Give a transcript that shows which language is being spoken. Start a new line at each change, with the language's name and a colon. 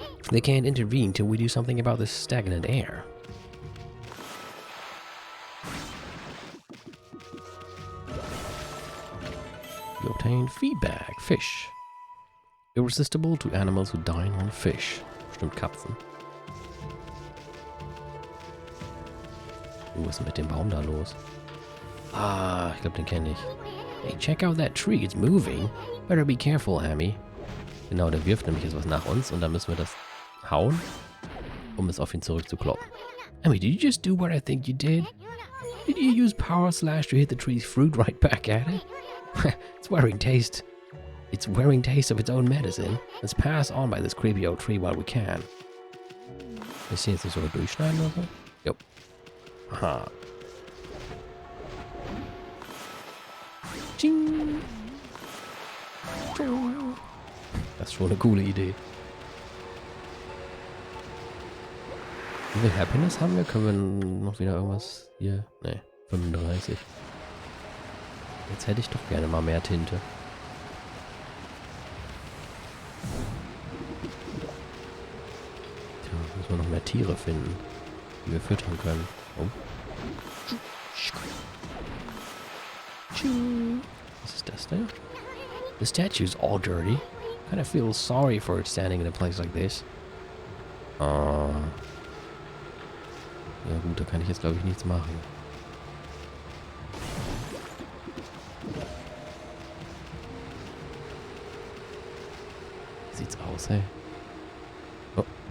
English: They can't intervene till we do something about this stagnant air. You obtain feedback, fish. Irresistible to animals who dine on fish.
German: Bestimmt Katzen. Was ist mit dem Baum da los? Ah, ich glaube, den kenne ich.
English: Hey, check out that tree, it's moving. Better be careful, Amy.
German: Genau, der wirft nämlich jetzt was nach uns und dann müssen wir das hauen, um es auf ihn zurückzukloppen.
English: Amy, did you just do what I think you did? Did you use Power Slash to hit the tree's fruit right back at it? It's wearing taste. It's wearing taste of its own medicine. Let's pass on by this creepy old tree while we can.
German: Ich sehe jetzt nicht sogar durchschneiden oder so? Jo. Aha. Ching. Das ist schon eine coole Idee. Wie viel Happiness haben wir? Können wir noch wieder irgendwas hier? Ne, 35. Jetzt hätte ich doch gerne mal mehr Tinte. Tja, müssen wir noch mehr Tiere finden, die wir füttern können. Oh. Was ist das denn?
English: The statue's all dirty. Kind of feel sorry for it standing in a place like this.
German: Ja gut, da kann ich jetzt glaube ich nichts machen. Wie sieht's aus, hey? Oh.